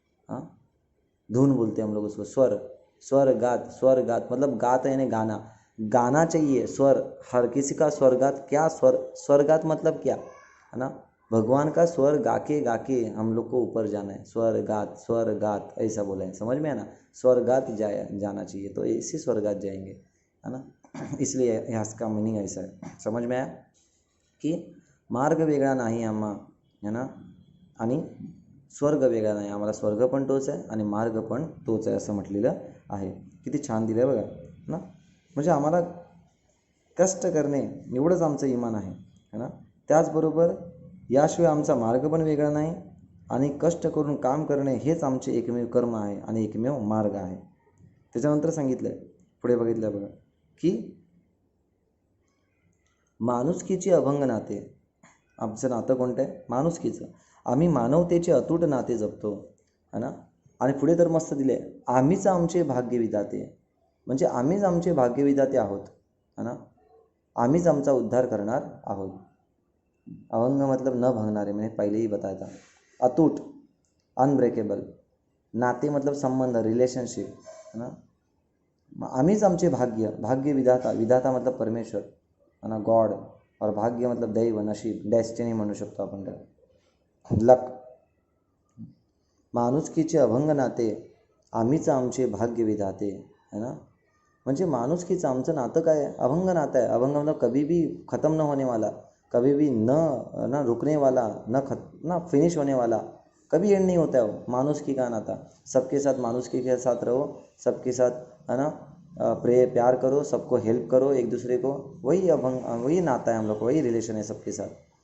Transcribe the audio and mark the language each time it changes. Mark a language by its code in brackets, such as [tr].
[hi] हाँ, धुन बोलते हैं हम लोग उसको, स्वर्गात मतलब गात यानी गाना, गाना चाहिए स्वर, हर किसी का स्वर्गात क्या, स्वर्गात मतलब क्या है ना, भगवान का स्वर गाके गाके हम लोग को ऊपर जाना है, स्वर्गात ऐसा बोला है, समझ में है ना, स्वर्गात जाना चाहिए, तो इसी स्वर्गात जाएंगे है ना। इसलिए यहाँ का मीनिंग ऐसा है, समझ में आया [mr] की मार्ग वेगळा नाही आम्हा है ना, आणि स्वर्ग वेगळा नाही, आम्हाला स्वर्ग पण तोच आहे आणि मार्ग पण तोच आहे असं म्हटलेलं आहे. किती छान दिलं आहे बघा ना. म्हणजे आम्हाला कष्ट करणे एवढंच आमचं इमान आहे है ना. त्याचबरोबर याशिवाय आमचा मार्ग पण वेगळा नाही आणि कष्ट करून काम करणे हेच आमचे एकमेव कर्म आहे आणि एकमेव मार्ग आहे. त्याच्यानंतर सांगितलं आहे, पुढे बघितलं बघा की माणुसकीची अभंग नाते, आमचं नातं कोणतं आहे, माणुसकीचं. आम्ही मानवतेचे अतूट नाते जपतो है ना. आणि पुढे तर मस्त दिले, आम्हीच आमचे भाग्यविधाते, म्हणजे आम्हीच आमचे भाग्यविधाते आहोत है ना, आम्हीच आमचा उद्धार करणार आहोत. [hi] अभंग मतलब न भांगणारे, मैंने पहले ही बताया था. अतूट अनब्रेकेबल, नाते मतलब संबंध, रिलेशनशिप है ना. [mr] आम्हीच आमचे भाग्य विधाता, [hi] विधाता मतलब परमेश्वर है ना, [mr] गॉड, [hi] और भाग्य मतलब [mr] दैव, नशीब, डेस्टिनी म्हणू शकतो आपण त्याला, लक. माणुसकीचे अभंग नाते, आम्हीच आमचे भाग्य विधाते है ना. म्हणजे माणुसकीचं आमचं नातं काय आहे, अभंग नातं आहे. [hi] अभंग मतलब कभी भी ख़त्म न होने वाला, कभी भी न रुकने वाला, न [en] finish [hi] होने वाला, कभी एंड नहीं होता है वो मानुषकी का नाता. सबके साथ मानुषकी के साथ रहो, सबके साथ है ना, प्यार करो, सबको हेल्प करो एक दूसरे को, वही अभंग, वही नाता है हम लोग, वही रिलेशन है सबके साथ.